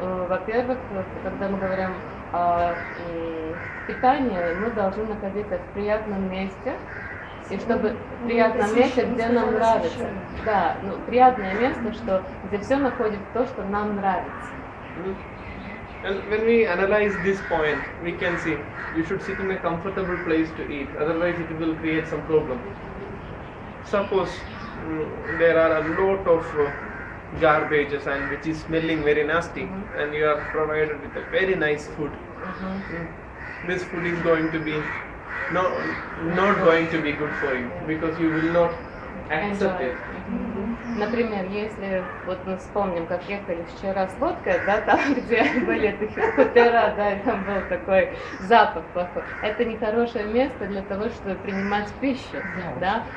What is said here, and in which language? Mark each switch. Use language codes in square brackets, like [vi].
[ru] Во-первых, когда мы говорим о питании, мы должны находиться в приятном месте. И чтобы в приятном месте, где нам нравится. Да, приятное место, где все находит то, что нам нравится. [en] And when we analyze this point, we can see you should sit in a comfortable place to eat, otherwise it will create some problem. Suppose there are a lot of garbages and which is smelling very nasty, and you are provided with a very nice food. This food is going to be not going to be good for you because you will not accept it. [ru] Например, если вот мы вспомним, как ехали вчера с лодкой, да, там, где были такие хутора, да, и там был такой запах плохой. Это нехорошее место для того, чтобы принимать пищу, да.